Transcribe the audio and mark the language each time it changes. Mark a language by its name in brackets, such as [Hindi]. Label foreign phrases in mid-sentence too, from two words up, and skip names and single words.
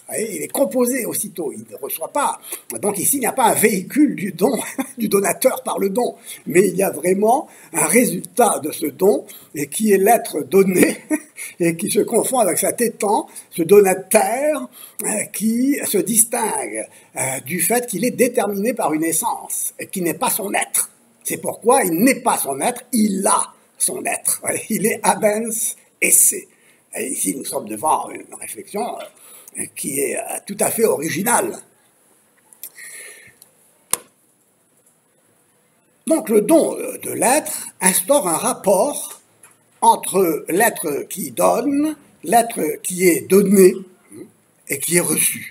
[French] Il est composé aussitôt, il ne reçoit pas. Donc ici, il n'y a pas un véhicule du don, du donateur par le don, mais il y a vraiment un résultat de ce don, et qui est l'être donné, et qui se confond avec cet étant, ce donateur, qui se distingue du fait qu'il est déterminé par une essence, et qui n'est pas son être. C'est pourquoi il n'est pas son être, il a son être. Il est [Latin] habens esse. [French] Et ici, nous sommes devant une réflexion qui est tout à fait originale. Donc, le don de l'être instaure un rapport entre l'être qui donne, l'être qui est donné et qui est reçu.